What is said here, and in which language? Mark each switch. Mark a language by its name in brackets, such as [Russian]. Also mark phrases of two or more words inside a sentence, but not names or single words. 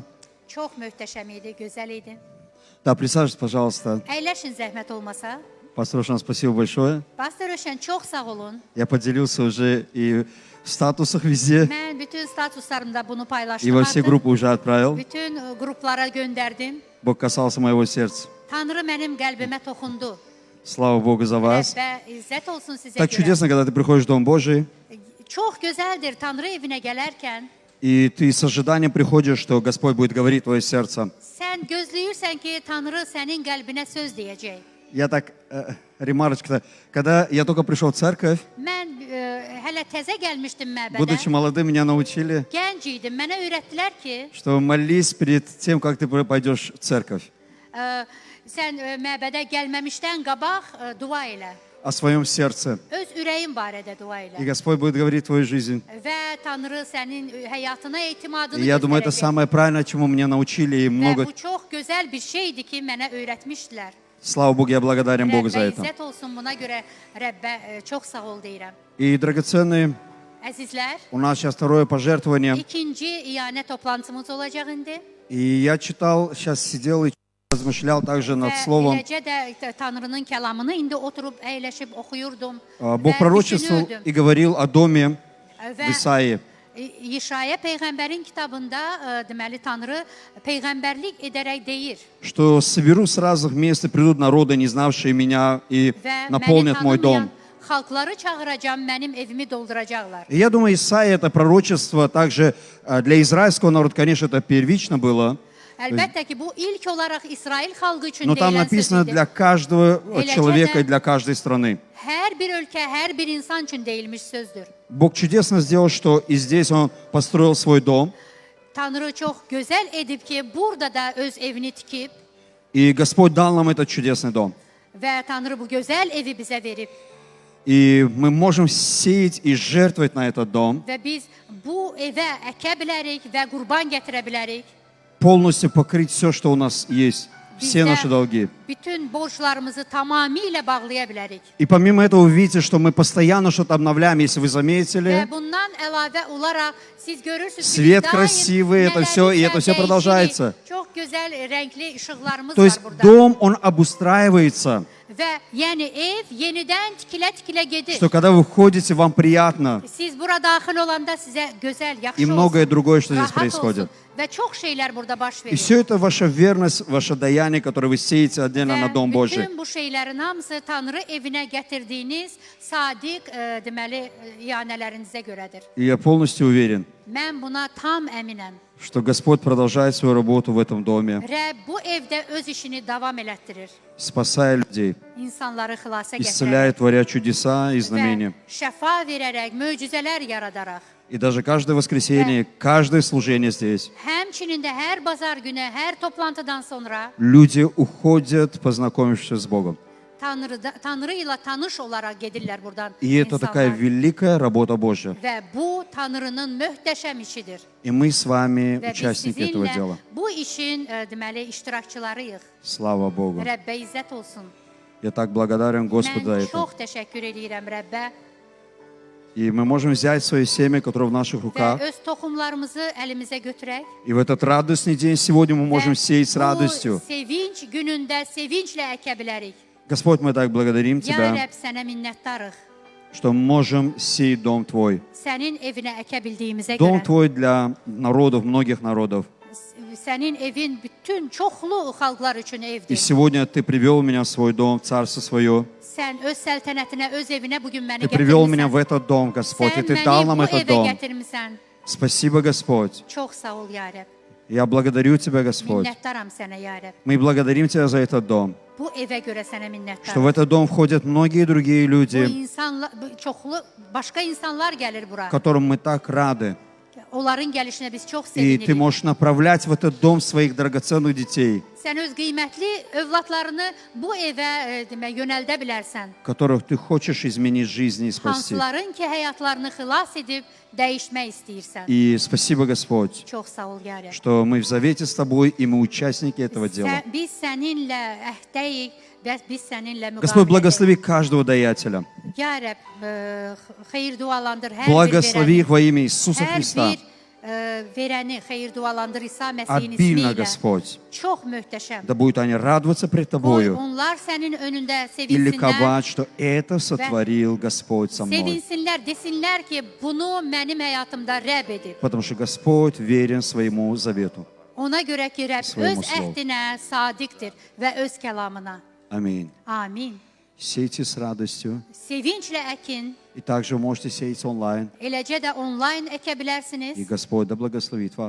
[Azerbaijani] Çox möhtəşəm idi, gözəl idi. [Russian] Да, присаживайтесь, пожалуйста. [Azerbaijani] Əyləşin zəhmət olmasa. [Russian] Пастор Рошан, спасибо большое. [Azerbaijani] Pastor Röşən, çox sağ olun. [Russian] Я поделился уже и в статусах везде, [Azerbaijani] Mən bütün statuslarımda bunu [Russian] и [Azerbaijani] paylaşdım [Russian] во все [Azerbaijani] artıq. [Russian] группы уже отправил. [Azerbaijani] Bütün qruplara göndərdim. [Russian] Bог kасался моего сердца. [Azerbaijani] Tanrı mənim qəlbimə toxundu. [Russian] Слава Богу за вас. [Azerbaijani] Rəbbə izzət olsun sizə [Russian] Так [Azerbaijani] görə. [Russian] чудесно, когда ты приходишь в Дом Божий, [Azerbaijani] Çox gözəldir Tanrı evinə gələrkən. [Russian] и ты с ожиданием приходишь, что Господь будет говорить в твое сердце. [Azerbaijani] Sən gözləyirsən ki, Tanrı sənin qəlbinə söz deyəcək. [Russian] Я так, ремарочка, когда я только пришел в церковь, [Azerbaijani] Mən hələ təzə gəlmişdim məbədə. [Russian] будучи молодым, меня научили, [Azerbaijani] Gənc idim. Mənə öyrətdilər ki, [Russian] что молись перед тем, как ты пойдешь в церковь, [Azerbaijani] sən məbədə gəlməmişdən qabaq dua elə. [Russian] о своем сердце. [Azerbaijani] Öz ürəyin barədə dua [Russian] И [Azerbaijani] elə. [Russian] Господь будет говорить в твою жизнь. [Azerbaijani] Və Tanrı sənin həyatına etimadını [Russian] И я думаю, это [Azerbaijani] göstərəcək. [Russian] самое правильное, чему меня научили, и [Azerbaijani] Və [Russian] много. [Azerbaijani] bu çox gözəl bir şeydir ki, mənə öyrətmişdilər. [Russian] Слава Богу, я благодарен Богу за [Azerbaijani] Rəbbə [Russian] это. [Azerbaijani] izzət olsun, buna görə Rəbbə çox sağ ol deyirəm. [Russian] И, драгоценные, [Azerbaijani] Əzizlər, [Russian] у нас сейчас второе пожертвование. [Azerbaijani] ikinci iyanə toplantımız olacaq indi. [Russian] И я читал, сейчас сидел и размышлял также над [Azerbaijani] Və [Russian] словом. [Azerbaijani] eləcə də Tanrının kəlamını indi oturub əyləşib oxuyurdum. [Russian] Бог [Azerbaijani] və [Russian] пророчествовал [Azerbaijani] düşünürdüm. [Russian] и говорил о доме в [Azerbaijani] Və [Russian] Исаии. [Azerbaijani] İşaya peyğəmbərin kitabında deməli Tanrı peyğəmbərlik edərək deyir [Russian] Что соберу с разных мест и придут народы, не знавшие меня, и [Azerbaijani] və məni [Russian] наполнят мой [Azerbaijani] tanımayan [Russian] дом. [Azerbaijani] xalqları çağıracağam, mənim evimi dolduracaqlar. [Russian] И я думаю, Исаия, это пророчество также для израильского народа, конечно, это первично было, [Azerbaijani] Əlbəttə ki, bu ilk olaraq İsrail xalqı üçün [Russian] но там [Azerbaijani] deyilən [Russian] написано [Azerbaijani] söz idi. [Russian] для каждого [Azerbaijani] Eləcə [Russian] человека [Azerbaijani] də [Russian] и для каждой страны. [Azerbaijani] Hər bir ölkə, hər bir insan üçün deyilmiş sözdür. [Russian] Бог чудесно сделал, что и здесь Он построил свой дом, [Azerbaijani] Tanrı çox gözəl edib ki, burada da öz evini tikib [Russian] и Господь dал нам этот чудесный дом. [Azerbaijani] və Tanrı bu gözəl evi bizə verib [Russian] И мы можем сеять и жертвовать на этот дом, [Azerbaijani] və biz bu evə əkə bilərik və qurban gətirə bilərik. [Russian] полностью покрыть все, что у нас есть, все [Azerbaijani] Bizdə [Russian] наши долги. [Azerbaijani] bütün borclarımızı tamamilə bağlaya bilərik. [Russian] И помимо этого, вы видите, что мы постоянно что-то обновляем, если вы [Azerbaijani] Və [Russian] заметили. [Azerbaijani] bundan əlavə olaraq siz görürsünüz ki, [Russian] Свет [Azerbaijani] biz daim [Russian] красивый, это всё, и это всё [Azerbaijani] nələrsə [Russian] продолжается. [Azerbaijani] dəyişirik. Çox gözəl renkli işıqlarımız [Russian] То [Azerbaijani] var [Russian] есть [Azerbaijani] burada. [Russian] дом, он обустраивается, [Azerbaijani] Və yəni ev yenidən tikilə-tikilə gedir. [Russian] что когда вы входите, вам приятно. [Azerbaijani] Siz bura daxil olanda sizə gözəl, yaxşı [Russian] И многое [Azerbaijani] olsun, [Russian] другое, что здесь [Azerbaijani] rahat [Russian] происходит. [Azerbaijani] olsun. Və çox şeylər burada baş [Russian] И [Azerbaijani] verir. [Russian] все это ваша верность, ваше даяние, которое вы сеете отдельно на Дом [Azerbaijani] Və [Russian] Божий. [Azerbaijani] bütün bu şeylərin hamısı Tanrı evinə gətirdiyiniz sadiq deməli iyanələrinizə görədir. [Russian] И я полностью уверен, [Azerbaijani] Mən buna tam əminəm. [Russian] что Господь продолжает свою работу в этом доме, [Azerbaijani] Rəbb bu evdə öz işini davam elətdirir. [Russian] спасая людей, [Azerbaijani] İnsanları xilasa [Russian] исцеляя, [Azerbaijani] gətirərək [Russian] творя чудеса и [Azerbaijani] və [Russian] знамения. [Azerbaijani] şəfa verərək, möcüzələr yaradaraq. [Russian] И даже каждое воскресенье, каждое служение здесь, [Azerbaijani] Həmçinin də hər bazar günü, hər toplantıdan sonra [Russian] люди уходят, познакомившись с Богом. [Azerbaijani] Tanrı ilə tanış olaraq gedirlər buradan [Russian] И это такая [Azerbaijani] insanlar. [Russian] великая работа Божья. [Azerbaijani] Və bu Tanrının möhtəşəm işidir. [Russian] И мы с вами [Azerbaijani] Və biz [Russian] участники этого [Azerbaijani] sizinlə [Russian] дела. [Azerbaijani] bu işin deməli iştirakçılarıyıq. [Russian] Слава Богу. [Azerbaijani] Rəbbə izzət olsun. [Russian] Я так благодарен Господу за [Azerbaijani] Mən [Russian] это. [Azerbaijani] çox təşəkkür edirəm Rəbbə [Russian] И мы можем взять свое семя, которое в наших [Azerbaijani] və [Russian] руках. [Azerbaijani] öz toxumlarımızı əlimizə götürək. [Russian] И в этот радостный день сегодня мы можем [Azerbaijani] Və [Russian] сеять с [Azerbaijani] bu [Russian] радостью. [Azerbaijani] sevinç günündə sevinclə əkə bilərik. [Russian] Господь, мы так благодарим [Azerbaijani] Ya [Russian] Тебя, [Azerbaijani] Rəbb, sənə minnətdarıq. [Russian] что мы можем сеять Дом Твой. [Azerbaijani] Sənin evinə əkə bildiyimizə [Russian] Дом [Azerbaijani] görə. [Russian] Твой для народов, многих народов. [Azerbaijani] Sənin evin bütün çoxlu xalqlar üçün [Russian] И [Azerbaijani] evdir. [Russian] сегодня Ты привел меня в свой дом, в Царство Свое. [Azerbaijani] Sən öz səltənətinə, öz evinə bugün məni [Russian] Ты привел меня в [Azerbaijani] gətirmisən. [Russian] этот dом, Господь, и [Azerbaijani] Sən [Russian] Ты дал [Azerbaijani] məni [Russian] нам [Azerbaijani] bu [Russian] этот [Azerbaijani] evə [Russian] дом. [Azerbaijani] gətirmisən. [Russian] Спасибо, Господь. [Azerbaijani] Çox sağ ol, ya Rəbb. [Russian] Я благодарю Тебя, Господь. [Azerbaijani] Minnətdaram sənə, ya Rəbb. [Russian] Мы благодарим Тебя за этот дом, [Azerbaijani] Bu evə görə sənə [Russian] что в [Azerbaijani] minnətdaram. [Russian] этот дом входят многие другие [Azerbaijani] Bu [Russian] люди, [Azerbaijani] insanlar, çoxlu başqa insanlar gəlir bura. [Russian] которым мы так rады. [Azerbaijani] Onların gəlişinə biz çox [Russian] И Ты [Azerbaijani] sevinirik. [Russian] можешь направлять в этот дом своих драгоценных детей, [Azerbaijani] Sən öz qiymətli övladlarını bu evə demək yönəldə bilərsən. [Russian] которых Ты хочешь изменить жизни и спасти. [Azerbaijani] Hansıların ki həyatlarını xilas edib dəyişmək istəyirsən. [Russian] И спасибо, Господь, [Azerbaijani] Çox sağ ol, ya Rəbb. [Russian] что мы в завете с Тобой, и мы участники этого дела. [Azerbaijani] Biz səninlə əhdəyik və biz səninlə [Russian] Господь, [Azerbaijani] müqavilə [Russian] благослови каждого daятеля. [Azerbaijani] Ya Rəbb, xeyir dualandır hər [Russian] Благослови [Azerbaijani] bir [Russian] их во имя Иисуса [Azerbaijani] verəni. Hər [Russian] Христа. [Azerbaijani] bir verəni xeyir dualandır İsa Məsihin [Russian] Обильно, [Azerbaijani] ismi ilə. [Russian] Господь. [Azerbaijani] Çox möhtəşəm. [Russian] Да будут они радоваться пред [Azerbaijani] Qoy [Russian] Тобою [Azerbaijani] onlar sənin önündə [Russian] и [Azerbaijani] sevinsinlər. [Russian] ликовать, что это сотворил Господь со мной. [Azerbaijani] Sevinsinlər, desinlər ki, bunu mənim həyatımda Rəbb edib. [Russian] Потому что Господь верен своему завету. [Azerbaijani] Ona görə ki, Rəbb [Russian] Своему [Azerbaijani] öz [Russian] слову. [Azerbaijani] əhdinə sadiqdir və öz kəlamına. [Russian] Аминь. [Azerbaijani] Amin. [Russian] Сейте с радостью. [Azerbaijani] Sevinclə əkin, [Russian] И также вы можете сеять онлайн. [Azerbaijani] eləcə də onlayn əkə [Russian] И [Azerbaijani] bilərsiniz. [Russian] Господь да благословит вас.